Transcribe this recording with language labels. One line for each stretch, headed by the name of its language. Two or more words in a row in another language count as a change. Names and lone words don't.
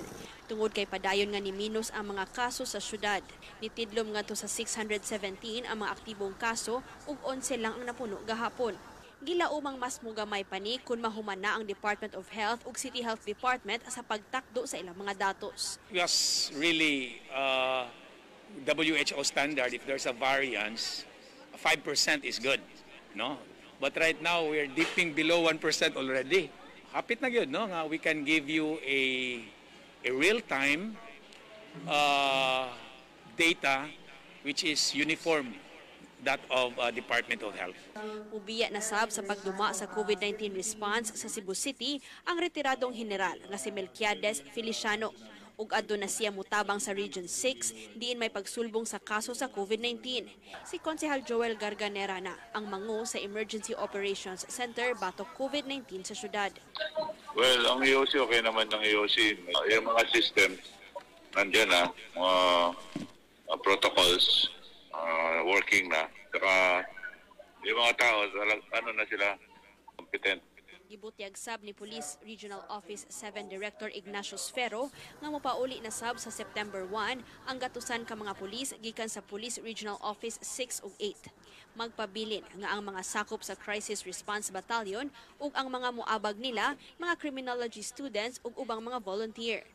Cebuano: Tungod kay padayon nga ni minus ang mga kaso sa syudad. Nitidlom nga to sa 617 ang mga aktibong kaso ug 11 lang ang napuno gahapon. Gilaumang mas mugamay pa ni kung mahuman na ang Department of Health ug City Health Department sa pagtakdo sa ilang mga datos.
English: It was really WHO standard. If there's a variance, 5% is good, no? But right now we are dipping below 1% already.
Cebuano: Hapit na gyud, no?
English: Nga we can give you a real-time data which is uniform, that of Department of Health.
Cebuano: Ubiya na sab sa pagduma sa COVID-19 response sa Cebu City ang retiradong general nga si Melquiades Feliciano. Ug adto na siya mutabang sa Region 6 diin may pagsulbong sa kaso sa COVID-19. Si Konsehal Joel Garganera na ang mangu sa Emergency Operations Center batok COVID-19 sa syudad.
Filipino: Well, ang EOC okay naman ng EOC. Yung mga systems nandiyan na, mga protocols working na. Saka yung mga tao, ano na sila, competent.
Cebuano: Gibutyag sab ni Police Regional Office 7 Director Ignacio Sfero nga mopauli na sab sa September 1 ang gatusan ka mga pulis gikan sa Police Regional Office 6 ug 8. Magpabilin nga ang mga sakop sa Crisis Response Battalion ug ang mga muabag nila, mga criminology students ug ubang mga volunteer.